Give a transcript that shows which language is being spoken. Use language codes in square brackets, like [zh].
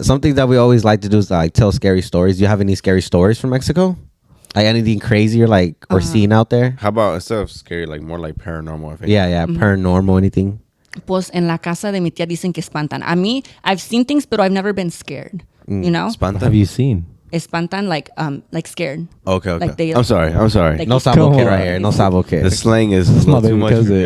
[en] something that we always like to do is like tell scary stories. Do you have any scary stories from Mexico? Like anything crazy or like or seen out there? How about instead of scary, like more like paranormal? Yeah, paranormal, anything? [es] Pues en la casa de mi tía dicen que espantan. A mí, [en] I've seen things, but I've never been scared. You know? [es] Espantan? [en] What have you seen? Espantan, like scared. Okay. Like they, I'm sorry. Like, No sabo kid right here. No sabo kid. The slang is a little too much for me.